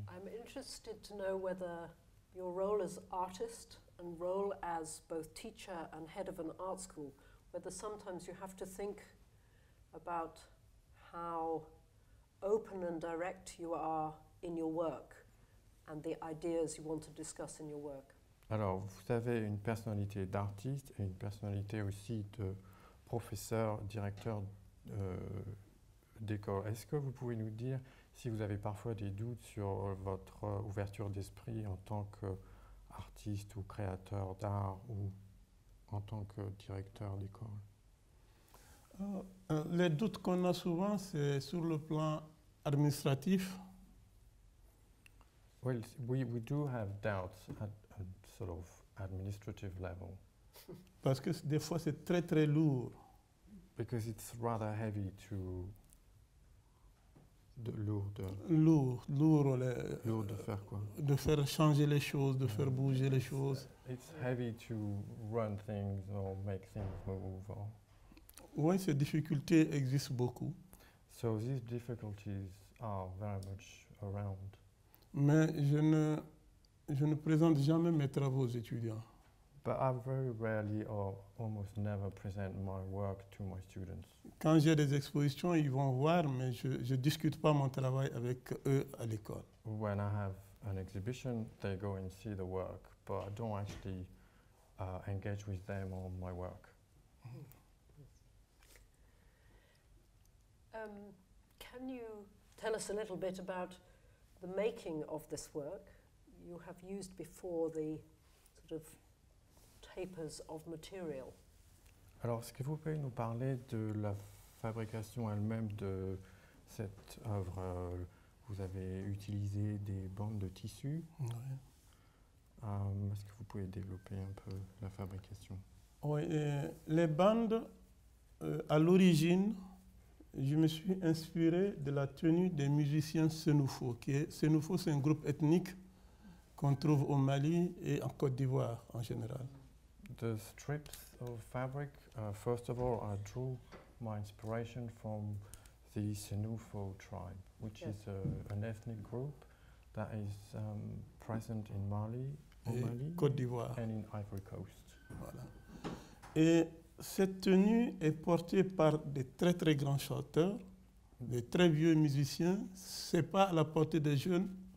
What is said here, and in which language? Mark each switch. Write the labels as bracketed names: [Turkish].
[English] I'm interested to know whether your role as artist and role as both teacher and head of an art school, whether sometimes you have to think about how open and direct you are in your work and the ideas you want to discuss in your work. [French] Alors, vous avez une personnalité d'artiste et une personnalité aussi de professeur, directeur d'école. Est-ce que vous pouvez nous dire si vous avez parfois des doutes sur votre ouverture d'esprit en tant qu'artiste ou créateur d'art ou en tant que directeur d'école? Les doutes qu'on a souvent, c'est sur le plan administratif. [English] Well, we do have doubts at a sort of administrative level. [French] Parce que des fois, c'est très, très lourd. [English] Because it's rather heavy to... [French] Lourd de faire quoi? De faire changer les choses, de faire bouger les choses. [English] It's heavy to run things or make things move. Or [French] Oui, ces difficultés existent beaucoup. [English] so these difficulties are very much around. [French] Mais je ne présente jamais mes travaux aux étudiants. [English] But I very rarely or almost never present my work to my students. [French] Quand j'ai des expositions, ils vont voir, mais je ne discute pas mon travail avec eux à l'école. [English] When I have an exhibition, they go and see the work, but I don't actually engage with them on my work. Can you tell us a little bit about the making of this work? You have used before the sort of tapers of material. [French] Alors, est-ce que vous pouvez nous parler de la fabrication elle-même de cette œuvre? Vous avez utilisé des bandes de tissu. Oui. Est-ce que vous pouvez développer un peu la fabrication? Oui, les bandes, à l'origine, je me suis inspiré de la tenue des musiciens Sénoufo. Sénoufo, c'est un groupe ethnique qu'on trouve au Mali et en Côte d'Ivoire en général. [English] The strips of fabric, first of all, I drew my inspiration from the Sénoufo tribe, which is an ethnic group that is present in Mali, [French] Côte d'Ivoire. [English] and in Ivory Coast. [French] Voilà. Et cette tenue est portée par des très très grands chanteurs, des très vieux musiciens. C'est pas à la portée des jeunes.